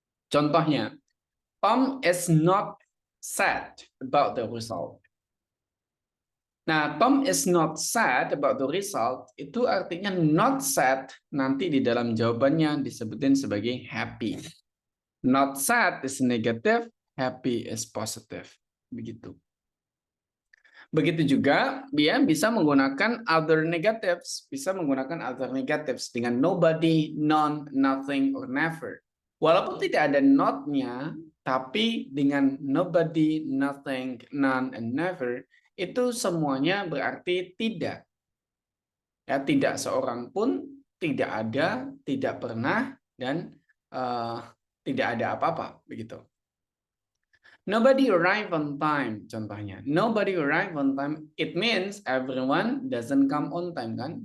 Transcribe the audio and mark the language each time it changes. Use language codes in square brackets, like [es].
[en] Contohnya, Tom is not sad about the result. [id] Nah, [en] Tom is not sad about the result, [id] itu artinya not sad nanti di dalam jawabannya disebutin sebagai happy. [en] Not sad is negative, happy is positive. [id] Begitu. Begitu juga dia bisa menggunakan [en] other negatives, [id] bisa menggunakan other negatives dengan nobody, none, nothing, or never. Walaupun tidak ada not-nya, tapi dengan nobody, nothing, none, and never, itu semuanya berarti tidak. Ya, tidak seorang pun, tidak ada, tidak pernah, dan tidak ada apa-apa, begitu. [en] Nobody arrive on time, contohnya. Nobody arrive on time, it means everyone doesn't come on time, kan?